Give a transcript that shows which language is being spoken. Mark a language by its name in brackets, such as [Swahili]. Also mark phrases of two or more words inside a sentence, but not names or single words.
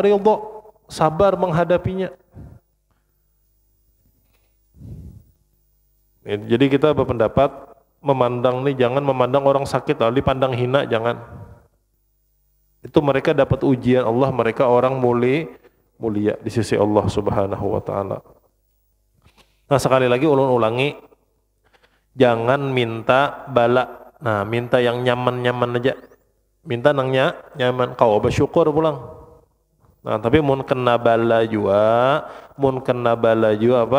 [Indonesian] Ridho, sabar menghadapinya. Jadi kita berpendapat memandang nih, jangan memandang orang sakit lalu dipandang hina, jangan. Itu mereka dapat ujian Allah, mereka orang mulia di sisi Allah [Arabic] Subhanahu wa taala. [Banjar] Nah, sekali lagi ulun ulangi, jangan minta bala. Nah, minta yang nyaman-nyaman aja. Minta nangnya nyaman, kau bersyukur pulang. Nah, tapi mun kena bala juga apa?